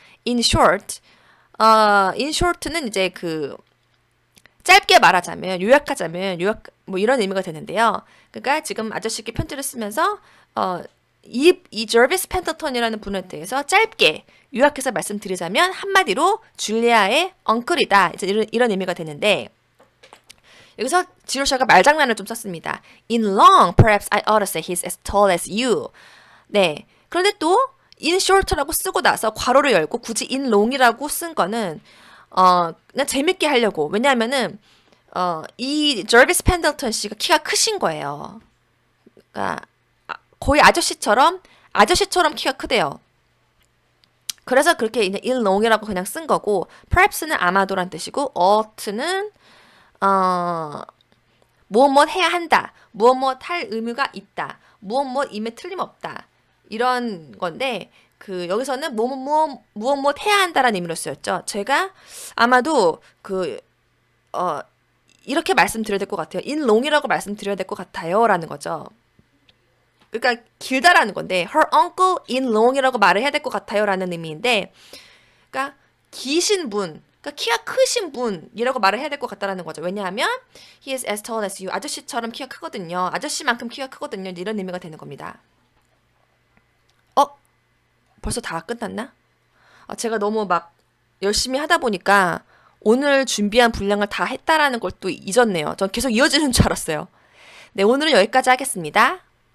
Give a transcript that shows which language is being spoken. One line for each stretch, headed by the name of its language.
English: In short, in short
Korean: 는 이제 그 짧게 말하자면 요약 뭐 이런 의미가 되는데요. 그러니까 지금 아저씨께 편지를 쓰면서 이 저비스 펜더턴이라는 분에 대해서 짧게 요약해서 말씀드리자면 한마디로 줄리아의 엉클이다. 이제 이런 의미가 되는데 여기서 지로샤가 말장난을 좀 썼습니다.
English: In long, perhaps I ought to say he's as tall as you.
Korean: 네. 그런데 또 in short라고 쓰고 나서 괄호를 열고 굳이 in long이라고 쓴 거는 그냥 재밌게 하려고. 왜냐하면은 이 저비스 펜더턴 씨가 키가 크신 거예요. 그러니까 거의 아저씨처럼 키가 크대요. 그래서 그렇게 이제 in long이라고 그냥 쓴 거고, perhaps는 아마도란 뜻이고, ought는 무엇 해야 한다, 무엇 할 의무가 있다, 무엇임에 틀림없다 이런 건데 그 여기서는 무엇 해야 한다라는 의미로 쓰였죠. 제가 아마도 이렇게 말씀드려야 될 것 같아요. in long이라고 말씀드려야 될 것 같아요라는 거죠. 그러니까 길다라는 건데
English: her uncle in long
Korean: 이라고 말을 해야 될 것 같아요라는 의미인데, 그러니까 기신 분, 그러니까 키가 크신 분이라고 말을 해야 될 것 같다라는 거죠. 왜냐하면
English: he is as tall as you,
Korean: 아저씨처럼 키가 크거든요. 아저씨만큼 키가 크거든요. 이런 의미가 되는 겁니다. 벌써 다 끝났나? 제가 너무 막 열심히 하다 보니까 오늘 준비한 분량을 다 했다라는 걸 또 잊었네요. 전 계속 이어지는 줄 알았어요. 네, 오늘은 여기까지 하겠습니다.